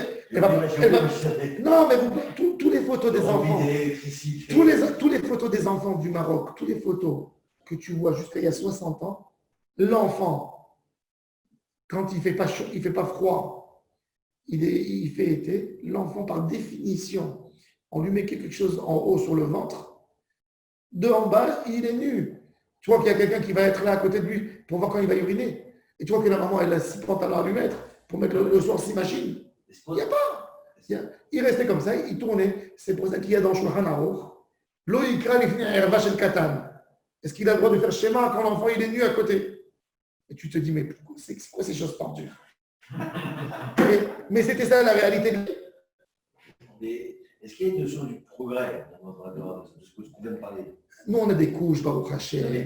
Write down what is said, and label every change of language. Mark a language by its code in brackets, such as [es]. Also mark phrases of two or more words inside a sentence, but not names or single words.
[fr] Non, mais tous les photos des enfants, tous les photos des enfants du Maroc, toutes les photos que tu vois jusqu'à il y a 60 ans, l'enfant, quand il fait pas chaud, il fait pas froid, il fait été, l'enfant par définition, on lui met quelque chose en haut sur le ventre, de en bas, il est nu. Tu vois qu'il y a quelqu'un qui va être là à côté de lui pour voir quand il va uriner. Et tu vois que la maman, elle a 6 pantalons à lui mettre pour mettre le soir 6 machines. Il n'y a pas. Il restait comme ça, il tournait. C'est pour ça qu'il y a dans Shulchan Aruch, [he] לא יקרא לפני ערוה של קטן. [fr] Est-ce qu'il a le droit de faire schéma quand l'enfant il est nu à côté? Et tu te dis, mais c'est quoi ces choses tordues? mais c'était ça la réalité. Est-ce qu'il y a une notion du progrès de ce que tu viens de parler? Nous, on a des couches, [he] ברוך השם.